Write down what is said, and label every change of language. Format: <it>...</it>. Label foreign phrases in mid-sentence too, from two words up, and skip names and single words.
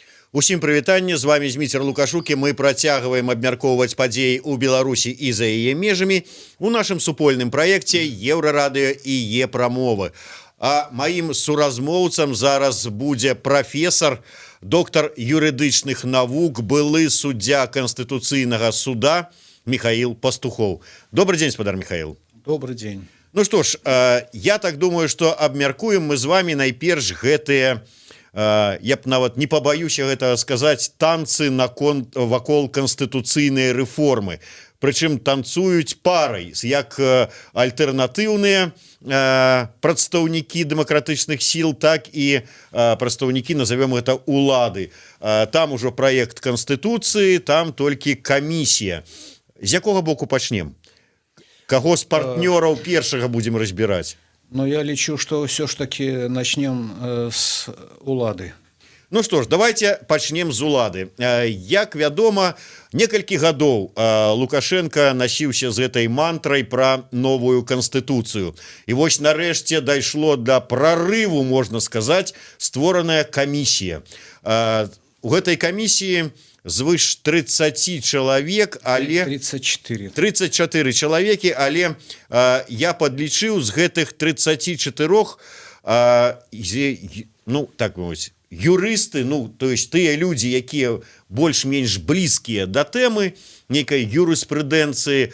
<be>Усім прывітанне, з вами Зміцер Лукашукі. Мы працягваем абмяркоўваць падзеі ў Беларусі і за яе межамі у нашым супольным праекце Еўрарадыё і Е-прамовы. А маім суразмоўцам зараз будзе прафесар, доктар юрыдычных навук, былы суддзя Канстытуцыйнага суда Михаил Пастухов.</be> <ru>Добрый день, спадар Михаил. Добрый день. Ну что ж, я так думаю, что</ru> <be>абмяркуем мы з вами найперш гэтыя, я б нават не побаюся гэта сказаць, танцы вакол канстытуцыйнай рэформы. Прычым танцуюць парай, як альтэрнатыўныя прадстаўнікі дэмакратычных сіл, так і прадстаўнікі, назовем гэта, улады. Там ужо праект канстытуцыі, там толькі камісія. З якога боку пачнем? Каго з партнёраў першага будзем разбіраць?</be> <ru>Но я лечу, что все ж таки начнем с улады. Ну что ж, давайте</ru> <be>пачнем з улады. Як вядома, некалькі гадоў Лукашенко насіўся з этой мантрай пра новую канстытуцыю. І вось нарэшце дайшло да прарыву, можна сказаць, створаная камісія. У гэтай камісіі звыш 30 чалавек, але 34 чалавекі, але я падлічыў з гэтых 34 ну так вось юрысты, ну</be> <ru>то есть</ru> <be>тыя людзі, якія больш-менш блізкія да тэмы нейкай юрыспрудэнцыі.</be>